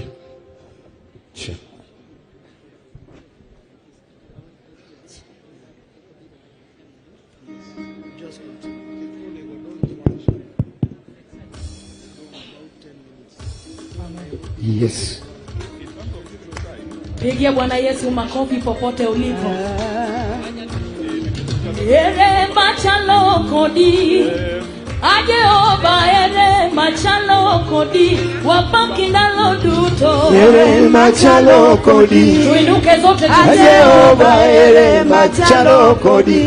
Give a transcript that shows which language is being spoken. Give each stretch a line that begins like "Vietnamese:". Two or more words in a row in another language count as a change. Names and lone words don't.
English: Sure. Yes.
Swahili: Pigia Bwana Yesu makofi popote ulipo.
Luo (Kenya and Tanzania): Ere machalo kodi. Ajehova ere machalo kodi. Wapaki ndalo duto. Ere machalo kodi.
Swahili: Tuinuke zote
Luo (Kenya and Tanzania): Ajehova ere machalo kodi.